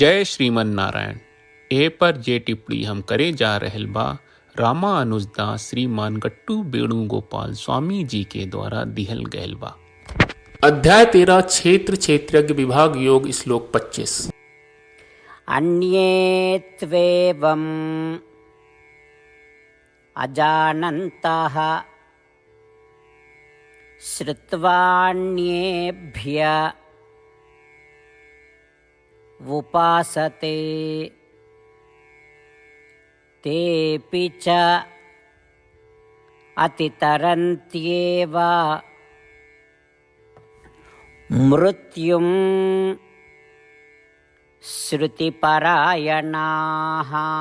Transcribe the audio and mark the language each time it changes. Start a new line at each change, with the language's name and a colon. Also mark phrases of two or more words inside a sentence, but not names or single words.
Bhojpuri: जय श्रीमन नारायण। ए पर जे टिप्पणी हम करे जा रहल बा रामानुजदास श्रीमान गट्टू वेणुगोपाल स्वामी जी के द्वारा दिहल गयल बा। अध्याय 13 क्षेत्र क्षेत्रज्ञ विभाग योग श्लोक 25।
Sanskrit: अन्ये त्वेवम् अजानन्तः श्रुत्वान्येभ्य उपासते तेऽपि च अतितरन्त्येव मृत्युं श्रुतिपरायणाः।